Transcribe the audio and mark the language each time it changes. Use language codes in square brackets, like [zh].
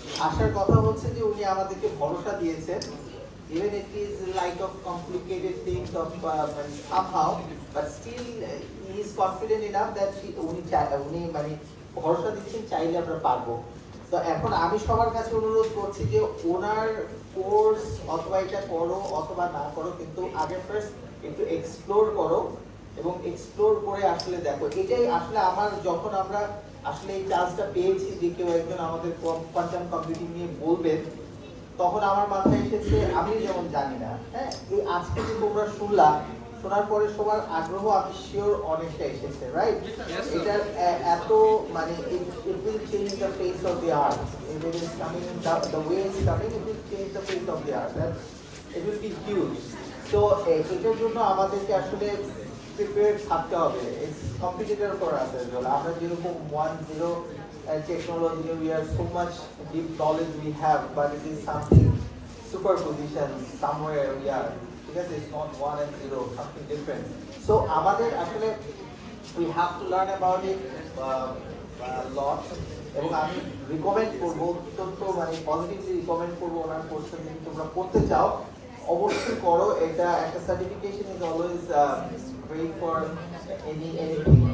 [bn] আসার কথা হচ্ছে যে উনি আমাদেরকে ভরসা দিয়েছেন, [en] even it is like of complicated things of somehow, but still he is confident enough that [bn] উনি মানে ভরসা দিচ্ছেন চাইলে আমরা পারবো। তো এখন আমি সবার কাছে অনুরোধ করছি যে ওনার কোর্স অথবা এটা করো অথবা না করো, কিন্তু আগে ফার্স্ট একটু এক্সপ্লোর করো এবং এক্সপ্লোর করে আসলে দেখো। এটাই আসলে আমার যখন আমরা আসলে এই চান্সটা পেয়েছি যে কেউ একজন আমাদের কোয়ান্টাম কম্পিউটিং নিয়ে বলবেন, তখন আমার মাথায় এসেছে আমি যেমন জানি না, হ্যাঁ, এই আজকে যে তোমরা শোনার পরে সবার আগ্রহ আমি শিওর অনেকটা এসেছে, রাইট? এটার এত মানে [en] it will change the face of the art. If it is coming the way it's coming, it will change the face of the art. It will be huge. [bn] So এটার জন্য আমাদেরকে আসলে prepared থাকতে হবে। [en] It's competitor for us as well. [bn] আমরা যেরকম [en] 1-0 technology, we are so much deep knowledge we have, but it is something superposition somewhere we are, because it's not 1 and 0, something different. [bn] So আমাদের আসলে [en] we have to learn about it a lot, [bn] এবং আমি recommend করবো, অত্যন্ত মানে positively recommend করবো ওনার কোর্সটা যদি তোমরা করতে চাও অবশ্যই করো। [en] এটা একটা certification is always great for anything.